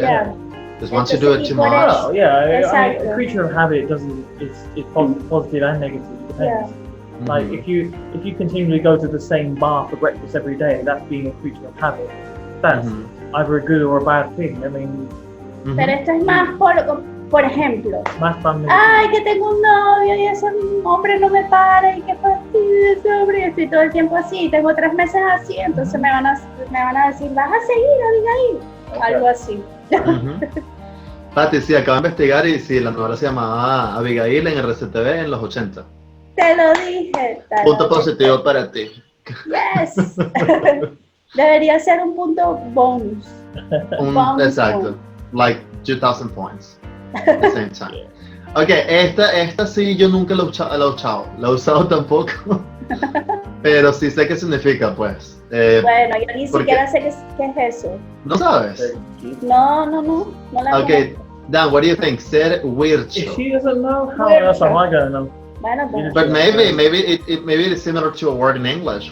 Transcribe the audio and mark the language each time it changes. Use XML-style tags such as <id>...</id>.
<en>Yeah. Because once you do it too much. Oh, yeah. Exactly. I mean, a creature of habit doesn't. It's positive and negative. It depends. Yeah. Like if you continually go to the same bar for breakfast every day, that's being a creature of habit. That's either a good or a bad thing. I mean.</en> <es>Pero esto es más por ejemplo. Más fácil. Ay, que tengo un novio y ese hombre no me para y qué fastidio ese hombre. Y estoy todo el tiempo así, tengo 3 meses así, entonces me van a decir, vas a seguir, Abigail. Algo así. Pati, sí, acabo de investigar y sí, la novela se llamaba Abigail en RCTV en los 80. Te lo dije. Punto positivo para ti.</es> <en>Yes.</en> <es>Debería ser un punto bonus. Exacto.</es> <en>Like 2,000 points at the same time.</en> <es>Okay, esta sí yo nunca la he usado tampoco. Pero sí sé qué significa, pues. Bueno, yo ni siquiera sé qué es eso. ¿No sabes? No la</es> <en>Okay, Dan, what do you think?</en> <es>Ser wircho.</es> <en>If she doesn't know, how else am I gonna know?</en> <es>Bueno,</es> <en>but maybe it's similar to a word in English.</en>